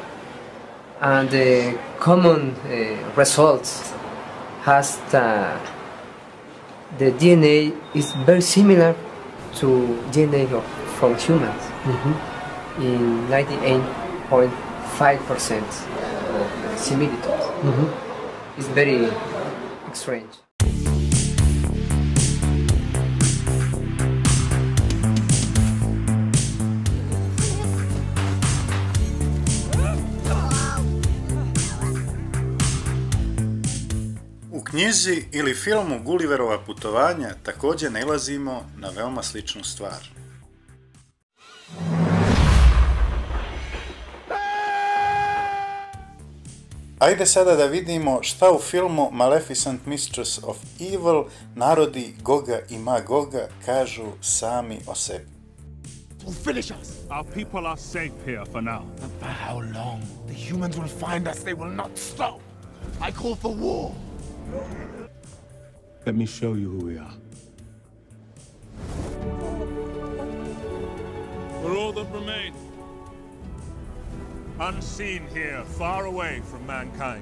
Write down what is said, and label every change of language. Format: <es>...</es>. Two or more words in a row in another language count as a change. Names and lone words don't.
<en>And the common results has the DNA is very similar to DNA from humans in 98.5% similitude. It's very strange.</en> <bs>U knjizi ili filmu Gulliverova putovanja također nailazimo na veoma sličnu stvar. Ajde sada da vidimo šta u filmu Maleficent Mistress of Evil narodi Goga i Magoga kažu sami o sebi.</bs> <en>Finish us. Our people are safe here for now. And for how long? The humans will find us. They will not stop. I call for war. Let me show you who we are. For all that remain, unseen here, far away from mankind.</en>